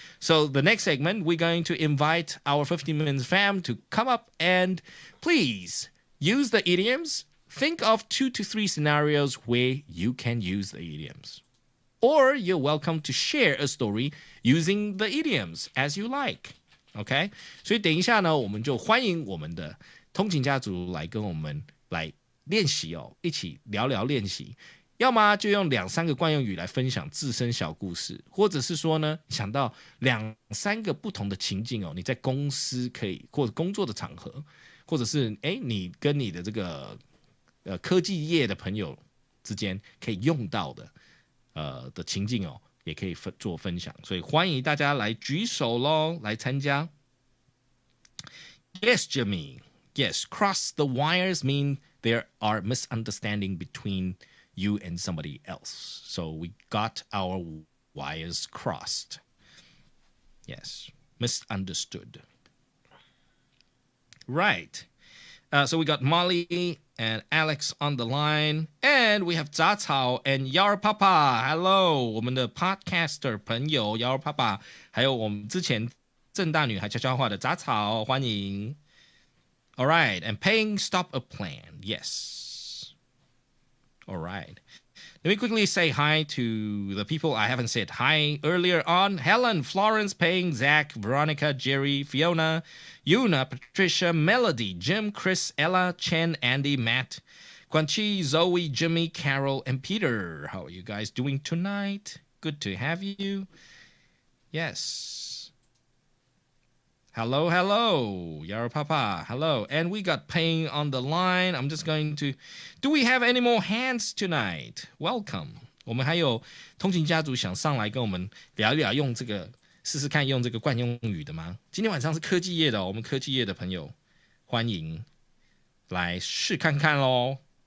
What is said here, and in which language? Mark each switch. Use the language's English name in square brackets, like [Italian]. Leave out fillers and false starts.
[English] So the next segment, we're going to invite our 15 Minutes fam to come up and please use the idioms. Think of 2 to 3 scenarios where you can use the idioms. Or you're welcome to share a story using the idioms as you like. OK? [Chinese] 所以等一下呢，我们就欢迎我们的通勤家族来跟我们来练习哦，一起聊聊练习。要么就用2-3个惯用语来分享自身小故事，或者是说呢，想到2-3个不同的情境哦，你在公司可以或者工作的场合，或者是你跟你的这个科技业的朋友之间可以用到的情境哦，也可以做分享，所以欢迎大家来举手咯，来参加。 [English] Yes, Jimmy. Yes, cross the wires mean there are misunderstanding between you and somebody else. So we got our wires crossed. Yes, misunderstood. Right. So we got Molly and Alex on the line. And we have 杂草 and Yar Papa. Hello, [Chinese] 我们的 podcaster 朋友 [English] Yar Papa. [Chinese] 还有我们之前正大女孩悄悄话的杂草，欢迎。 [English] All right, and paying stop a plan. Yes. All right. Let me quickly say hi to the people I haven't said hi earlier on. Helen, Florence, Paying, Zach, Veronica, Jerry, Fiona, Yuna, Patricia, Melody, Jim, Chris, Ella, Chen, Andy, Matt, Quan Chi, Zoe, Jimmy, Carol, and Peter. How are you guys doing tonight? Good to have you. Yes. Hello, hello, Yara Papa, hello. And we got Paying on the line. I'm just going to... Do we have any more hands tonight? Welcome. [Chinese] 我们还有通勤家族想上来跟我们聊一聊，用这个试试看用这个惯用语的吗？今天晚上是科技业的我们科技业的朋友欢迎来试看看咯。